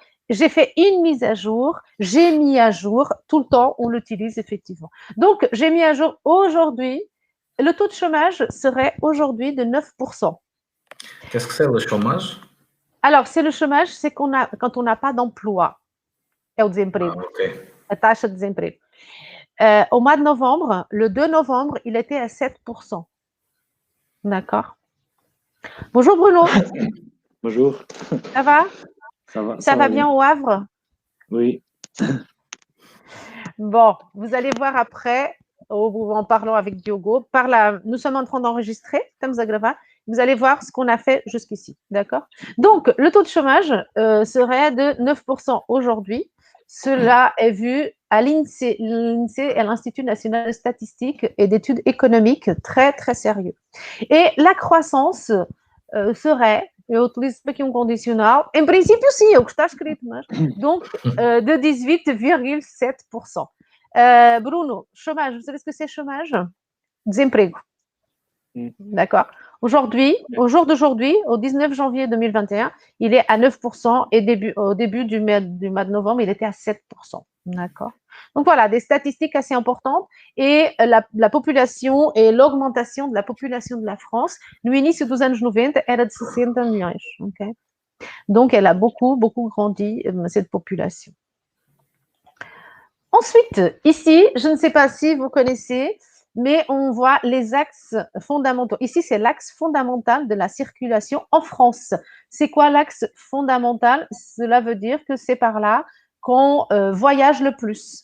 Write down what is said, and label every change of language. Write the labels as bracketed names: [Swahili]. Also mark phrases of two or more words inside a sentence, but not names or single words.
[French] J'ai fait une mise à jour. J'ai mis à jour. Tout le temps, on l'utilise effectivement. Donc, j'ai mis à jour aujourd'hui. Le taux de chômage serait aujourd'hui de 9%. Qu'est-ce que c'est le chômage? Alors, c'est le chômage, c'est quand on n'a pas d'emploi. [Portuguese] É o desemprego. A taxa de desemprego. [French] Au mois de novembre, le 2 novembre, il était à 7%. D'accord. Bonjour Bruno. Bonjour. Ça va? Ça va bien au Havre? Oui. Bon, vous allez voir après, en parlant avec Diogo, nous sommes en train d'enregistrer, [Portuguese] estamos a gravar. [French] Vous allez voir ce qu'on a fait jusqu'ici, d'accord? Donc, le taux de chômage serait de 9% aujourd'hui. Cela est vu à l'INSEE. L'INSEE est l'Institut national de statistique et d'études économiques, très, très sérieux. Et la croissance serait, [Portuguese] eu utilizo aqui condicional, em princípio sim, é o que está escrito, mas, [French] donc de 18,7%. Bruno, chômage, vous savez ce que c'est chômage? Desemprego. D'accord. Aujourd'hui, au jour d'aujourd'hui, au 19 janvier 2021, il est à 9% et au début du mois de novembre, il était à 7%. D'accord. Donc voilà, des statistiques assez importantes et la population et l'augmentation de la population de la France, [Portuguese] no início dos anos 90, era de 60 milhões. Okay? [French] Donc elle a beaucoup, beaucoup grandi, cette population. Ensuite, ici, je ne sais pas si vous connaissez, mais on voit les axes fondamentaux. Ici, c'est l'axe fondamental de la circulation en France. C'est quoi l'axe fondamental? Cela veut dire que c'est par là qu'on voyage le plus.